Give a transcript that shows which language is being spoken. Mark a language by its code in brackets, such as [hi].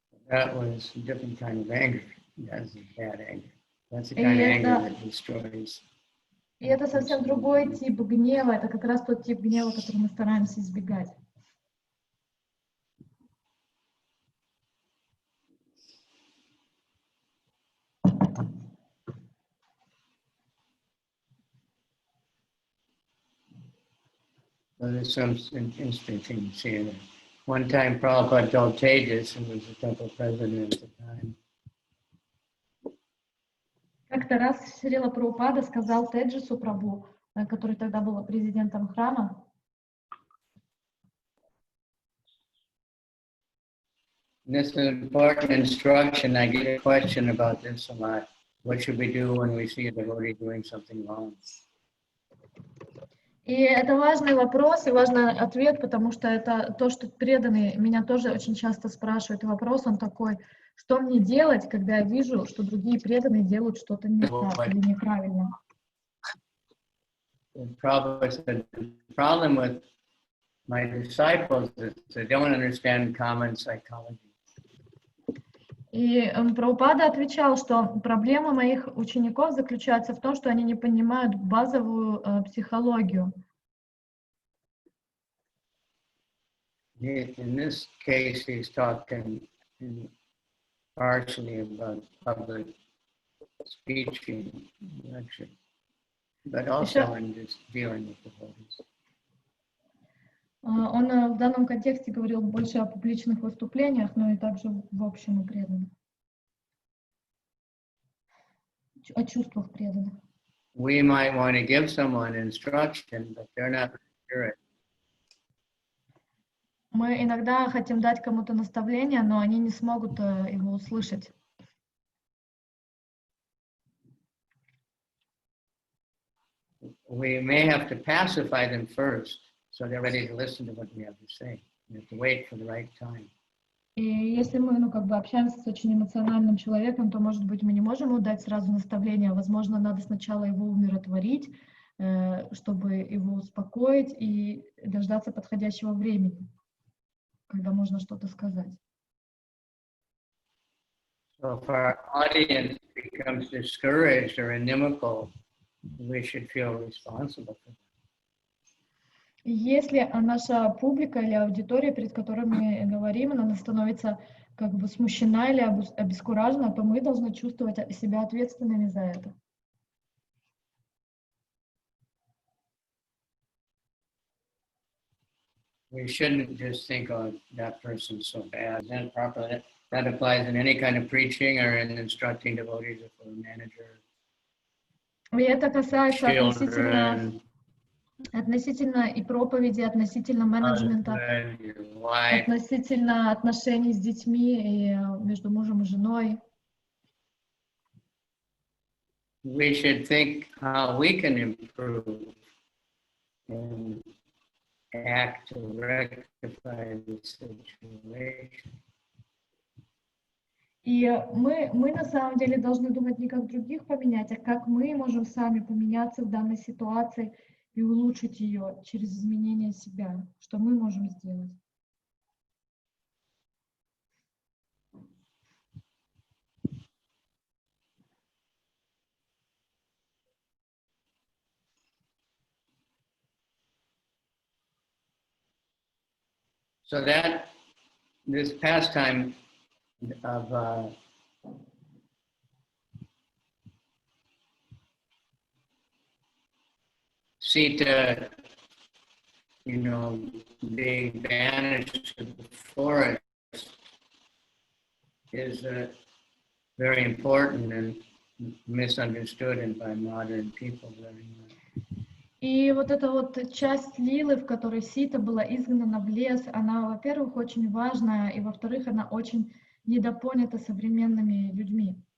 [en] That was a different kind of anger. That's a bad anger. That's the kind of anger that destroys. [ru] И это совсем другой тип гнева, это как раз тот тип гнева, который мы стараемся избегать. [en] So there's some interesting here. One time Prabhupada told Tejas, who was the temple president at the time, [ru] Как-то раз Шрила Прабхупада сказал Теджису Прабху, который тогда был президентом храма, [en] this is an important instruction. I get a question about this a lot. What should we do when we see a devotee doing something wrong? [ru] и это важный вопрос и важный ответ, потому что это то, что преданные меня тоже очень часто спрашивают. И вопрос он такой, что мне делать, когда я вижу, что другие преданные делают что-то не так или неправильно? [en] The problem with my disciples is they don't understand common psychology. [ru] И Прабхупада отвечал, что проблема моих учеников заключается в том, что они не понимают базовую психологию. [en] In this case, he's talking partially about public speaking, lecture, but also in just dealing with devotees. [ru] Он в данном контексте говорил больше о публичных выступлениях, но и также в общем и преданных. О чувствах преданных. [en] We might want to give someone instruction, but they're not sure it. [ru] Мы иногда хотим дать кому-то наставление, но они не смогут его услышать. [en] We may have to pacify them first, so they're ready to listen to what we have to say. We have to wait for the right time. [ru] И если мы, общаемся с очень эмоциональным человеком, то, может быть, мы не можем ему дать сразу наставление. Возможно, надо сначала его умиротворить, чтобы его успокоить и дождаться подходящего времени, когда можно что-то сказать. [en] So if our audience becomes discouraged or inimical, we should feel responsible for that. [ru] Если наша публика или аудитория, перед которой мы говорим, она становится смущена или обескуражена, то мы должны чувствовать себя ответственными за это. [en] We shouldn't just think, oh, that person's so bad. That properly. That applies in any kind of preaching or in instructing devotees if we're a manager. [ru] И это касается [en] Children, [ru] относительно и проповеди, относительно менеджмента, [en] husband, wife. [ru] относительно отношений с детьми и между мужем и женой. [en] We should think how we can improve and act to rectify the situation. [ru] И мы на самом деле должны думать не как других поменять, а как мы можем сами поменяться в данной ситуации и улучшить ее через изменение себя. Что мы можем сделать? [en] So that this pastime of Sita, being banished to the forest is very important and misunderstood by modern people very much. [ru] И вот эта часть лилы, в которой Сита была изгнана в лес, она, во-первых, очень важная, и, во-вторых, она очень недопонята современными людьми.